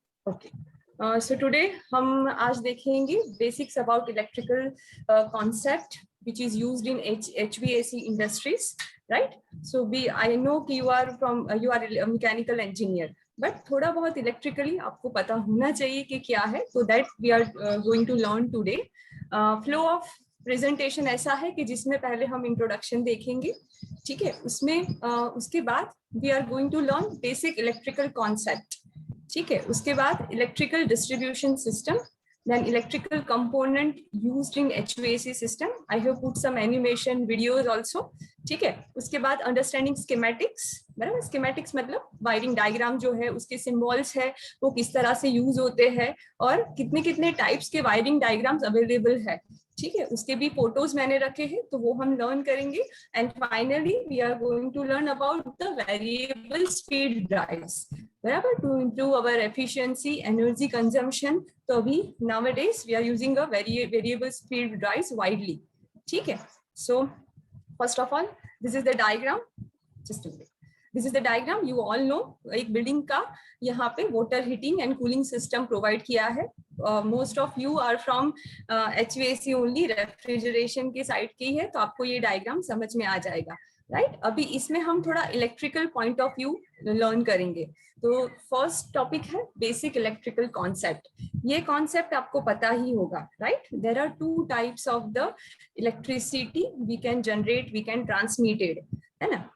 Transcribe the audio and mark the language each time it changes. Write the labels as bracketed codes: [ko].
[en] Okay. So today [hi] हम आज देखेंगे [en] basics about electrical concept which is used in HVAC industries, right? So I know [hi] कि [en] you are a mechanical engineer, [hi] but थोड़ा बहुत electrically आपको पता होना चाहिए कि क्या है. [en] So that we are going to learn today. Flow of presentation [hi] ऐसा है कि जिसमें पहले हम introduction देखेंगे, ठीक है? उसके बाद [en] we are going to learn basic electrical concept. [hi] ठीक है, उसके बाद [en] Electrical distribution system, then electrical component used in HVAC system. I have put some animation videos also. [hi] ठीक है, उसके बाद [en] Understanding schematics. [hi] बराबर, स्कीमेटिक्स मतलब वायरिंग डायग्राम जो है उसके सिंबल्स है वो किस तरह से यूज होते हैं और कितने कितने टाइप्स के वायरिंग डायग्राम्स अवेलेबल है. ठीक है, उसके भी फोटोज मैंने रखे हैं तो वो हम लर्न करेंगे. [en] And finally we are going to learn about the variable speed drives. बराबर, to improve our efficiency, energy consumption. [hi] तो अभी [en] nowadays we are using a variable speed drives widely. ठीक है, so first of all this is the diagram, just a minute, this is the diagram, you all know [hi] एक building का यहाँ पे [en] Water heating and cooling system provide किया है. Most of you are from HVAC only, [hi] refrigeration के side की है, तो आपको ये डायग्राम समझ में आ जाएगा, राइट. अभी इसमें हम थोड़ा electrical point of view learn करेंगे. [en] तो first topic है basic electrical concept. [hi] ये कॉन्सेप्ट आपको पता ही होगा, [en] Right. There are two types of the electricity, we can generate, we can transmitted, [hi] है ना.